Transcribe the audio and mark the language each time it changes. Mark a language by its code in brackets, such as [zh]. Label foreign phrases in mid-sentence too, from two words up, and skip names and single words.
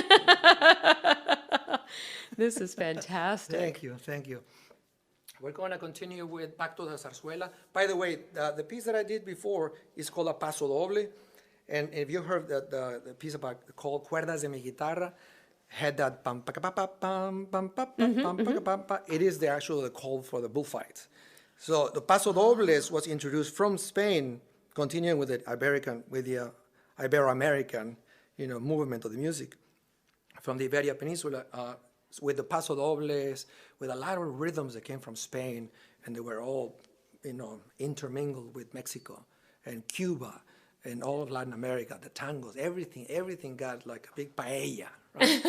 [en] This is fantastic. Thank you. Thank you. We're going to continue with Back to the Zarzuela. By the way, the piece that I did before is called a Paso Doble. And if you heard the piece called Cuerdas de mi Guitarra, had that pam pa pa pa pam pam pa pam pam pa pa. It is the actual call for the bullfights. So the Paso Dobles was introduced from Spain, continuing with the Ibero-American, movement of the music from the Iberia Peninsula, with the Paso Dobles, with a lot of rhythms that came from Spain, and they were all, intermingled with Mexico and Cuba and all of Latin America, the tangos, everything got like a big paella, right?